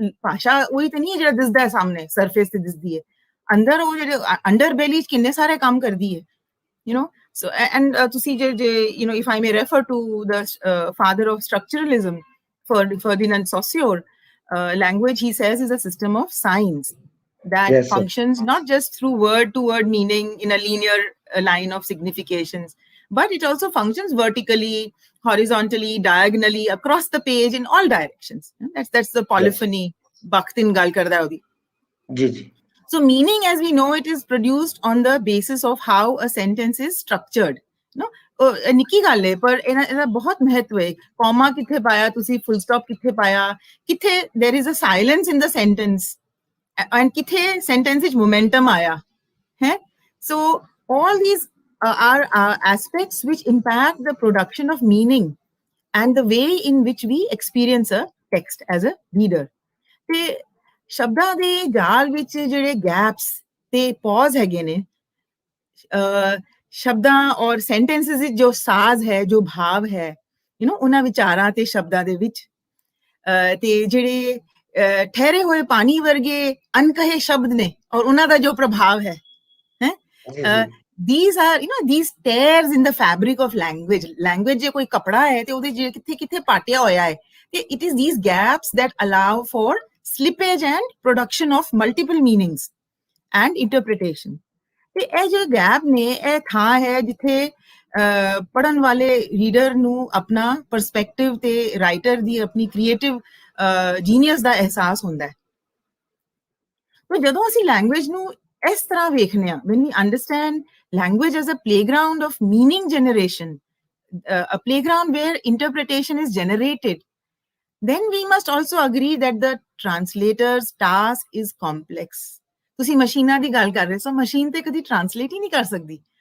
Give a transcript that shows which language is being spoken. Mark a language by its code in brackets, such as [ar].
[pa] ਭਾਸ਼ਾ ਉਹੀ ਤਾਂ ਨਹੀਂ ਹੈ ਜਿਹੜਾ ਦਿਸਦਾ ਹੈ ਸਾਹਮਣੇ, ਸਰਫੇਸ ਤੇ ਦਿਸਦੀ ਹੈ, ਅੰਦਰ ਉਹ ਜਿਹੜੇ ਅੰਡਰਬੈਲੀ ਚ ਕਿੰਨੇ ਸਾਰੇ ਕੰਮ ਕਰਦੀ ਹੈ, [en] so and ਤੁਸੀਂ if I may refer to the father of structuralism, Ferdinand Saussure, language, he says, is a system of signs that functions not just through word-to-word meaning in a linear line of significations, but it also functions vertically, horizontally, diagonally, across the page, in all directions. That's the polyphony. Bakhtin [pa] gal karda hai odi. Ji. [en] So meaning, as we know, it is produced on the basis of how a sentence is structured. [pa] ਨਿੱਕੀ ਗੱਲ ਹੈ ਪਰ ਇਹਦਾ ਬਹੁਤ ਮਹੱਤਵ ਹੈ। Comma ਕਿੱਥੇ ਪਾਇਆ ਤੁਸੀਂ, ਫੁੱਲ ਸਟਾਪ ਕਿੱਥੇ ਪਾਇਆ, ਕਿੱਥੇ [en] there is a silence in the sentence, [pa] and ਕਿੱਥੇ sentence ਵਿੱਚ momentum ਆਇਆ ਹੈ। [en] So all these are aspects which impact the production of meaning and the way in which we experience a text as a reader. [pa] ਤੇ ਸ਼ਬਦਾਂ ਦੇ ਜਾਲ ਵਿੱਚ ਜਿਹੜੇ ਗੈਪਸ ਤੇ ਪੌਜ਼ ਹੈਗੇ ਨੇ, ਸ਼ਬਦਾਂ ਔਰ ਸੈਂਟੈਂਸਸ ਵਿੱਚ ਜੋ ਸਾਜ਼ ਹੈ, ਜੋ ਭਾਵ ਹੈ, ਉਹਨਾਂ ਵਿਚਾਰਾਂ ਤੇ ਸ਼ਬਦਾਂ ਦੇ ਵਿੱਚ, ਤੇ ਜਿਹੜੇ ਠਹਿਰੇ ਹੋਏ ਪਾਣੀ ਵਰਗੇ ਅਣਕਹੇ ਸ਼ਬਦ ਨੇ ਔਰ ਉਹਨਾਂ ਦਾ ਜੋ ਪ੍ਰਭਾਵ ਹੈ, [en] these are these tears in the fabric of language. Language [pa] ਜੇ ਕੋਈ ਕਪੜਾ ਹੈ ਤੇ ਉਹਦੇ ਜੇ ਕਿੱਥੇ ਪਾਟਿਆ ਹੋਇਆ ਹੈ, [en] ਤੇ it is these gaps that allow for slippage and production of multiple meanings and interpretation. [pa] ਤੇ ਇਹ ਜੋ ਗੈਪ ਨੇ, ਇਹ ਥਾਂ ਹੈ ਜਿੱਥੇ ਪੜ੍ਹਨ ਵਾਲੇ ਰੀਡਰ ਨੂੰ ਆਪਣਾ ਪਰਸਪੈਕਟਿਵ ਤੇ ਰਾਈਟਰ ਦੀ ਆਪਣੀ ਕ੍ਰੀਏਟਿਵ ਜੀਨੀਅਸ ਦਾ ਅਹਿਸਾਸ ਹੁੰਦਾ ਹੈ। ਤੇ ਜਦੋਂ ਅਸੀਂ ਲੈਂਗੁਏਜ ਨੂੰ ਇਸ ਤਰ੍ਹਾਂ ਵੇਖਨੇ ਆ, [en] when we understand language as a playground of meaning generation, a playground where interpretation is generated, then we must also agree that the translator's task is complex. [pa] ਤੁਸੀਂ ਮਸ਼ੀਨਾਂ ਦੀ ਗੱਲ ਕਰ ਰਹੇ ਸੋ, ਮਸ਼ੀਨ ਤੇ ਕਦੀ ਟ੍ਰਾਂਸਲੇਟ ਹੀ ਨਹੀਂ ਕਰ ਸਕਦੀ।